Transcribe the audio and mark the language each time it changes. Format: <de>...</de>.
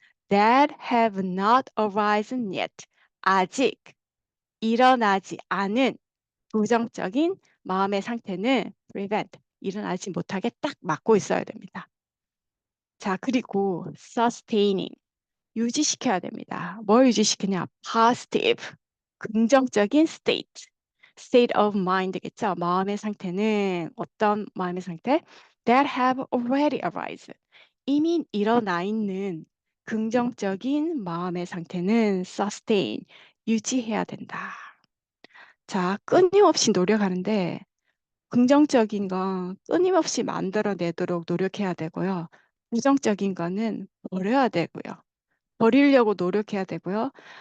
<en>that have not arisen yet,</en> <ko>아직 일어나지 않은 부정적인 마음의 상태는 prevent, 일어나지 못하게 딱 막고 있어야 됩니다. 자, 그리고 sustaining, 유지시켜야 됩니다. 뭘 유지시키냐? positive, 긍정적인</ko> <en>state of mind</en> <ko>겠죠. 마음의 상태는 어떤 마음의 상태?</ko> <en>That have already arisen.</en> <ko>이미 일어나 있는 긍정적인 마음의 상태는 sustain, 유지해야 된다. 자, 끊임없이 노력하는데 긍정적인 건 끊임없이 만들어내도록 노력해야 되고요. 부정적인 거는 버려야 되고요. 버리려고 노력해야 되고요.</ko>